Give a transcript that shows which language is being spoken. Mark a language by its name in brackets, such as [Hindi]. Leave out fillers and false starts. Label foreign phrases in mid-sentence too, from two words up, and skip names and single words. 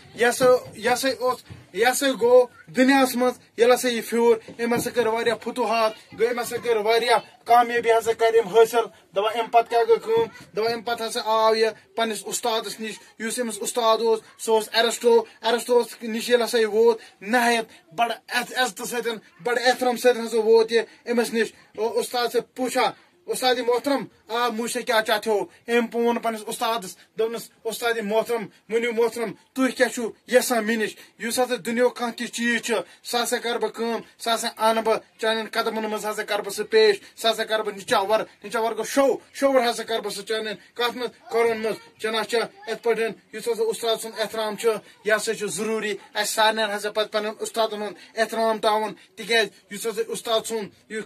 [Kashmiri] یہِ ہسا گوٚو دُنیاہس منٛز ییٚلہِ ہسا یہِ پھیوٗر أمۍ ہسا کٔر واریاہ فتوحات گٔے أمۍ ہسا کٔر واریاہ کامیٲبی ہسا کر أمۍ حٲصِل دپان امہِ پتہٕ کیاہ گٔے کٲم دپان امہِ پتہٕ ہسا آو یہِ پننِس اُستادس نِش یُس أمِس اُستاد اوس سُہ اوس ایرسٹوس نِش ییٚلہِ ہسا یہِ ووت نہایت بڑٕ عزتہٕ سۭتۍ بڑٕ احترام سۭتۍ ہسا ووت یہِ أمِس نِش [Urdu] اُستاد سے پوٗچھا [Kashmiri] استاد محترم [Urdu] آپ مجھ سے کیا چاہتے ہو [Kashmiri] أمۍ ووٚن پننِس اُستادس دوٚپنس استاد محترم ؤنِو محترم تُہۍ کیاہ چھُو یژھان مےٚ نِش یُس ہسا دُنیاہُک کانٛہہ تہِ چیٖز چھُ سُہ ہسا کرٕ بہٕ کٲم سُہ ہسا انہٕ بہٕ چانٮ۪ن قدمن منٛز ہسا کرٕ بہٕ سُہ پیش سُہ ہسا کرٕ بہٕ نِچاور گوٚو شوٚور ہسا کرٕ بہٕ سُہ چانٮ۪ن کتھ منٛز کورن منٛز چناچا یِتھ پٲٹھۍ یُس ہسا اُستاد سُنٛد احترام چھُ یہِ ہسا چھُ ضروٗری اسہِ سارنٕے ہسا پزِ پننٮ۪ن اُستادن ہُنٛد احترام تھاوُن تِکیازِ یُس ہسا اُستاد سُنٛد یہِ